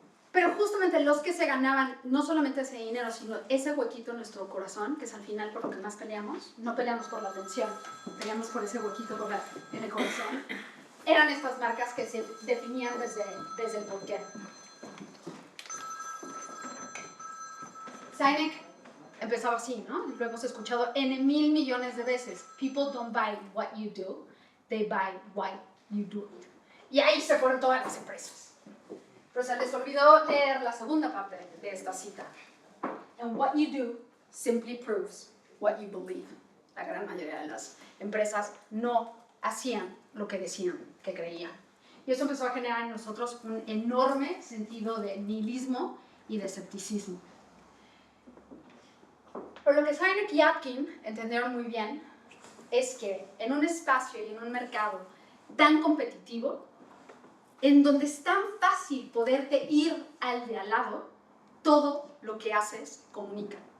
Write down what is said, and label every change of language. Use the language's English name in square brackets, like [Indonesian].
[Spanish] Pero justamente los que se ganaban no solamente ese dinero, sino ese huequito en nuestro corazón, que es al final por lo que más peleamos, no peleamos por la atención, peleamos por ese huequito en el corazón, eran estas marcas que se definían desde el porqué. Sinek empezaba así, ¿no? Lo hemos escuchado N mil millones de veces. [English] People don't buy what you do, they buy why you do it. [Spanish] Y ahí se fueron todas las empresas. Pero se les olvidó leer la segunda parte de esta cita. [English] And what you do simply proves what you believe. [Spanish] La gran mayoría de las empresas no hacían lo que decían que creían. Y eso empezó a generar en nosotros un enorme sentido de nihilismo y de escepticismo. Pero lo que Sinek y Atkin entendieron muy bien es que en un espacio y en un mercado tan competitivo, en donde es tan fácil poderte ir al de al lado, todo lo que haces comunica.